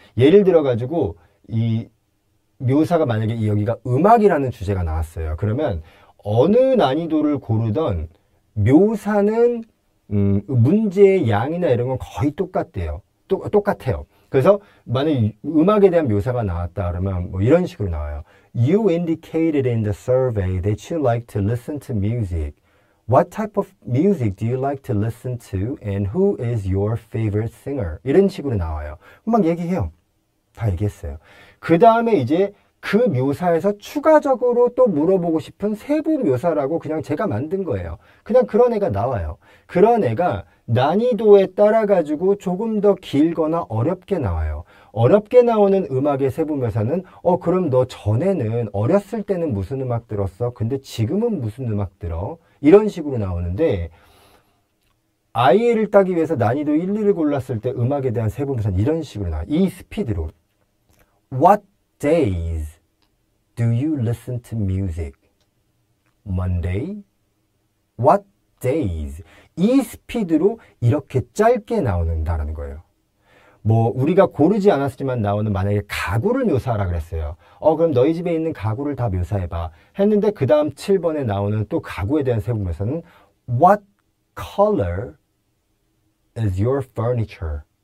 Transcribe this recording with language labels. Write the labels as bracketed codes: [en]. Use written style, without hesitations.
[ko] 예를 들어가지고 이 묘사가 만약에 여기가 음악이라는 주제가 나왔어요. 그러면 어느 난이도를 고르던 묘사는 문제의 양이나 이런 건 거의 똑같대요. 똑같아요. 그래서 만약에 음악에 대한 묘사가 나왔다 그러면 뭐 이런 식으로 나와요. [en] You indicated in the survey that you like to listen to music. What type of music do you like to listen to and who is your favorite singer? [ko] 이런 식으로 나와요. 막 얘기해요. 다 얘기했어요. 그 다음에 이제 그 묘사에서 추가적으로 또 물어보고 싶은 세부 묘사라고 그냥 제가 만든 거예요. 그냥 그런 애가 나와요. 그런 애가 난이도에 따라 가지고 조금 더 길거나 어렵게 나와요. 어렵게 나오는 음악의 세부 묘사는 그럼 너 전에는 어렸을 때는 무슨 음악 들었어? 근데 지금은 무슨 음악 들어? 이런 식으로 나오는데 IA를 따기 위해서 난이도 1, 2를 골랐을 때 음악에 대한 세부 묘사는 이런 식으로 나와요. 이 스피드로 [en] What days do you listen to music? Monday? What days? [ko] 이 스피드로 이렇게 짧게 나오는다라는 거예요. 뭐 우리가 고르지 않았지만 나오는 만약에 가구를 묘사하라 그랬어요. 그럼 너희 집에 있는 가구를 다 묘사해봐 했는데 그 다음 7번에 나오는 또 가구에 대한 세부 묘사는 [en] What color is your furniture?